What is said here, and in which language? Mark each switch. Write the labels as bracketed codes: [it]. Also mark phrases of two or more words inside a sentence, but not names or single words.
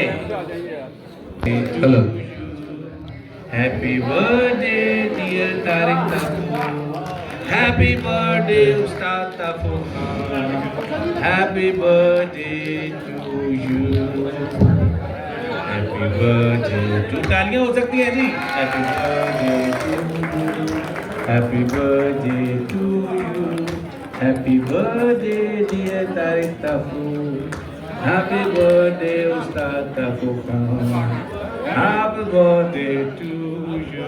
[en] hello happy birthday dear Tariq Tafu happy birthday Ustad Tafu happy birthday to you happy birthday to [ur] تالیاں ہو سکتی ہیں جی [en] happy birthday to you happy birthday to you happy birthday dear Tariq Tafu happy birthday Ustad Tafu happy birthday to